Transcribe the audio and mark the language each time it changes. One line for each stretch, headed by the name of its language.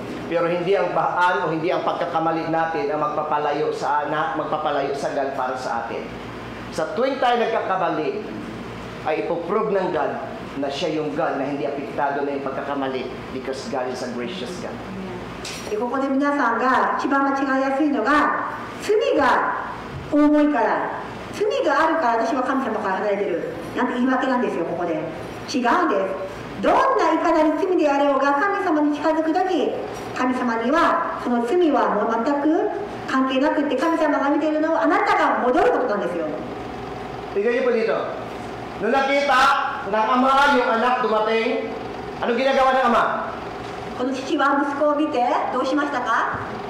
Filipino: Pero hindi ang baan o hindi ang pagkakamali natin ang magpapalayo sa God para sa atin. Sa tuwing tayo nagkakamali, ay ipoprove ng God na siya yung God na hindi apektado na yung pagkakamali
English: because God is a gracious God.
Japanese: でここで皆さんが一番間違いやすいのが罪が重いから罪があるから私は神様から離れてるなんて言い訳なんですよ。ここで違うんです。どんないかなる罪であろうが神様に近づくとき神様にはその罪はもう全く関係なくって神様が見ているのをあなたが戻ることなんですよ。
Filipino: Tignan niyo po dito. Nung nakita ng ama yung anak dumating, anong ginagawa ng ama?
Japanese: この父は息子を見てどうしましたか？